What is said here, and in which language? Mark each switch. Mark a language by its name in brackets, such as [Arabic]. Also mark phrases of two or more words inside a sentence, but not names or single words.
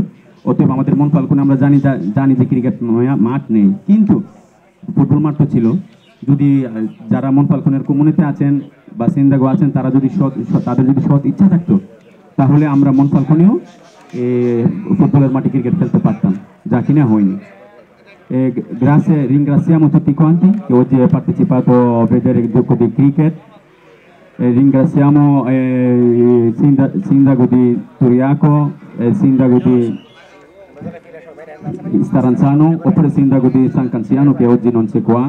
[Bangla] অতএব আমাদের মন ফাল্কনে আমরা জানি যে ক্রিকেট মাঠ নেই, কিন্তু ফুটবল মাঠ তো ছিল। যদি যারা মন ফাল্কনের কমিউনিতে আছেন বা সিন্দাগো আছেন তারা যদি তাদের যদি সৎ ইচ্ছা থাকতো তাহলে আমরা মন ফাল্কনেও ফুটবলের মাঠে ক্রিকেট খেলতে পারতাম, যা কিনা হয়নি। [Italian] Ringraziamo tutti quanti che oggi hanno partecipato a vedere il gioco di cricket. Ringraziamo il sindaco di Turiaco, il sindaco di Staranzano oppure il sindaco di San Canziano che oggi non c'è qua.